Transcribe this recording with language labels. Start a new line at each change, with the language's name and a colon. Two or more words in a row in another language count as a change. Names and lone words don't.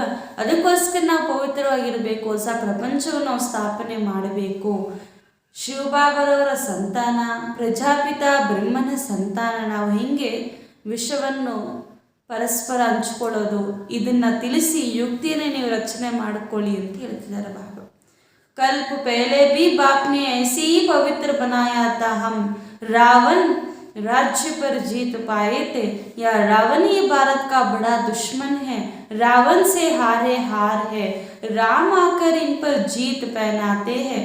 Kannada: ಅದಕ್ಕೋಸ್ಕರ ನಾವು ಪವಿತ್ರವಾಗಿರಬೇಕು, ಹೊಸ ಪ್ರಪಂಚವನ್ನು ನಾವು ಸ್ಥಾಪನೆ ಮಾಡಬೇಕು. ಶಿವಬಾಬರವರ ಸಂತಾನ, ಪ್ರಜಾಪಿತ ಬ್ರಹ್ಮನ ಸಂತಾನ. ನಾವು ಹಿಂಗೆ ವಿಷವನ್ನು ಪರಸ್ಪರ ಹಂಚ್ಕೊಳ್ಳೋದು, ಇದನ್ನು ತಿಳಿಸಿ ಯುಕ್ತಿಯನ್ನೇ ನೀವು ರಚನೆ ಮಾಡಿಕೊಳ್ಳಿ ಅಂತ ಹೇಳ್ತಿದ್ದಾರೆ ಬಾಬಾ.
Hindi: कल्प पहले भी बाप ने ऐसे ही पवित्र बनाया था। हम रावण राज्य पर जीत पाए थे, या रावण ही भारत का बड़ा दुश्मन है। रावण से हारे हार है, राम आकर इन पर जीत पहनाते हैं।